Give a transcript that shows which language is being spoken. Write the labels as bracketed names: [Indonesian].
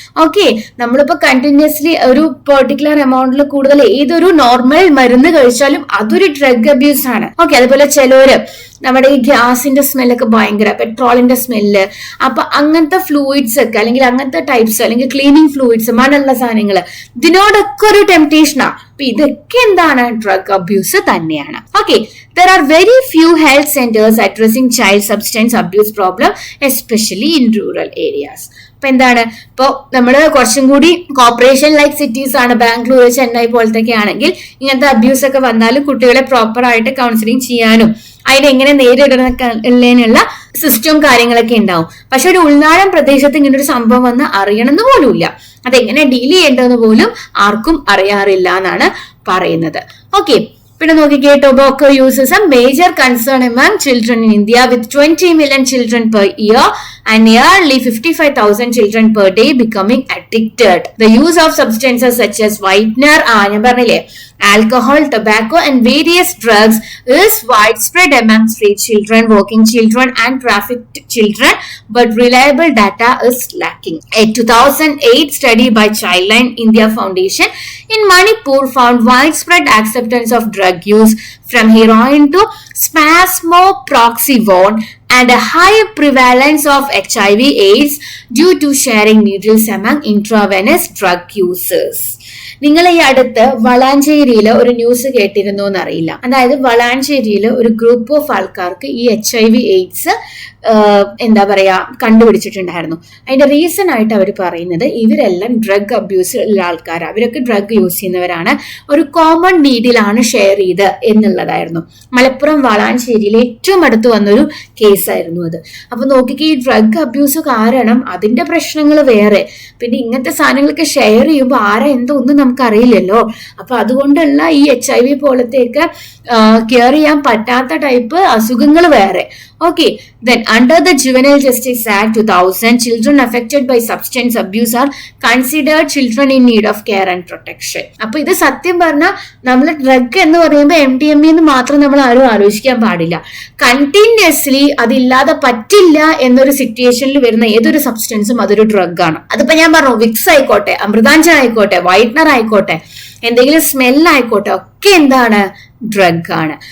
[Malayalam] Okay, നമ്മളിപ്പോ continuously ഒരു particular എമൗണ്ടിൽ കൂടുതൽ ഏതൊരു നോർമൽ മരുന്ന് കഴിച്ചാലും അതൊരു ഡ്രഗ് അബ്യൂസ് ആണ്. ഓക്കെ, അതുപോലെ ചിലര് നമ്മുടെ ഈ ഗ്യാസിന്റെ സ്മെല്ലൊക്കെ ഭയങ്കര, പെട്രോളിന്റെ സ്മെല്ല്, അപ്പൊ അങ്ങനത്തെ ഫ്ലൂയിഡ്സ് ഒക്കെ അല്ലെങ്കിൽ അങ്ങനത്തെ ടൈപ്സ് അല്ലെങ്കിൽ ക്ലീനിങ് ഫ്ലൂയിഡ്സ്, മണമുള്ള സാധനങ്ങൾ, ഇതിനോടൊക്കെ ഒരു ടെംപ്റ്റേഷനാ. അപ്പൊ ഇതൊക്കെ എന്താണ്, ഡ്രഗ് അബ്യൂസ് തന്നെയാണ്. [English] Okay, there are very few health centers addressing child substance abuse problem, especially in rural areas. [Malayalam] അപ്പൊ എന്താണ്, ഇപ്പൊ നമ്മള് കുറച്ചും കൂടി കോർപ്പറേഷൻ ലൈക്ക് സിറ്റീസ് ആണ്, ബാംഗ്ലൂർ, ചെന്നൈ പോലത്തൊക്കെ ആണെങ്കിൽ ഇങ്ങനത്തെ അബ്യൂസ് ഒക്കെ വന്നാലും കുട്ടികളെ പ്രോപ്പർ ആയിട്ട് കൗൺസിലിംഗ് ചെയ്യാനും അതിനെങ്ങനെ നേരിടുന്നതിനുള്ള സിസ്റ്റവും കാര്യങ്ങളൊക്കെ ഉണ്ടാവും. പക്ഷെ ഒരു ഉൾനാടൻ പ്രദേശത്ത് ഇങ്ങനെ ഒരു സംഭവം വന്ന് അറിയണമെന്ന് പോലുമില്ല, അതെങ്ങനെ ഡീൽ ചെയ്യേണ്ടതെന്ന് പോലും ആർക്കും അറിയാറില്ല എന്നാണ് പറയുന്നത്. ഓക്കെ, പിന്നെ നോക്കിക്കേ, [English] Tobacco use is a major concern among children in India with 20 million children per year and nearly 55,000 children per day becoming addicted. The use of substances such as whitener, [Malayalam] ഞാൻ പറഞ്ഞില്ലേ, [English] alcohol, tobacco and various drugs is widespread among street children, working children and trafficked children, but reliable data is lacking. A 2008 study by Childline India Foundation in Manipur found widespread acceptance of drug use from heroin to spasmoproxivone and a high prevalence of HIV/AIDS due to sharing needles among intravenous drug users. [Malayalam] നിങ്ങൾ ഈ അടുത്ത് വളാഞ്ചേരിയിൽ ഒരു news കേട്ടിരുന്നോ എന്നറിയില്ല. അതായത് വളാഞ്ചേരിയിൽ ഒരു group of ആൾക്കാർക്ക് ഈ HIV/AIDS എന്താ പറയാ കണ്ടുപിടിച്ചിട്ടുണ്ടായിരുന്നു. അതിന്റെ റീസൺ ആയിട്ട് അവർ പറയുന്നത് ഇവരെല്ലാം ഡ്രഗ് അബ്യൂസ് ഉള്ള ആൾക്കാർ, അവരൊക്കെ ഡ്രഗ് യൂസ് ചെയ്യുന്നവരാണ്, ഒരു കോമൺ നീഡിലാണ് ഷെയർ ചെയ്ത് എന്നുള്ളതായിരുന്നു. മലപ്പുറം വളാഞ്ചേരിയിൽ ഏറ്റവും അടുത്ത് വന്നൊരു കേസായിരുന്നു അത്. അപ്പൊ നോക്കിക്ക് ഈ ഡ്രഗ് അബ്യൂസ് കാരണം അതിന്റെ പ്രശ്നങ്ങൾ വേറെ, പിന്നെ ഇങ്ങനത്തെ സാധനങ്ങളൊക്കെ ഷെയർ ചെയ്യുമ്പോൾ ആരാ എന്തോ ഒന്നും നമുക്ക് അറിയില്ലല്ലോ. അപ്പൊ അതുകൊണ്ടുള്ള ഈ HIV പോലത്തെയൊക്കെ കെയർ ചെയ്യാൻ പറ്റാത്ത ടൈപ്പ് അസുഖങ്ങൾ വേറെ. [English] Okay, then under the Juvenile Justice Act 2000, children affected by substance abuse are considered children in need of care and protection. [Malayalam] അപ്പൊ ഇത് സത്യം പറഞ്ഞാൽ നമ്മൾ ഡ്രഗ് എന്ന് പറയുമ്പോൾ MDMA എന്ന് മാത്രം നമ്മൾ ആരും ആലോചിക്കാൻ പാടില്ല. കണ്ടിന്യൂസ്ലി അതില്ലാതെ പറ്റില്ല എന്നൊരു സിറ്റുവേഷനിൽ വരുന്ന ഏതൊരു സബ്സ്റ്റൻസും അതൊരു ഡ്രഗ് ആണ്. അതിപ്പോ ഞാൻ പറഞ്ഞു, വിക്സ് ആയിക്കോട്ടെ, അമൃതാഞ്ജൻ ആയിക്കോട്ടെ, വൈറ്റ്നർ ആയിക്കോട്ടെ, എന്തെങ്കിലും സ്മെല്ലായിക്കോട്ടെ, ഒക്കെ എന്താണ്, ഡ്രഗ് ആണ്.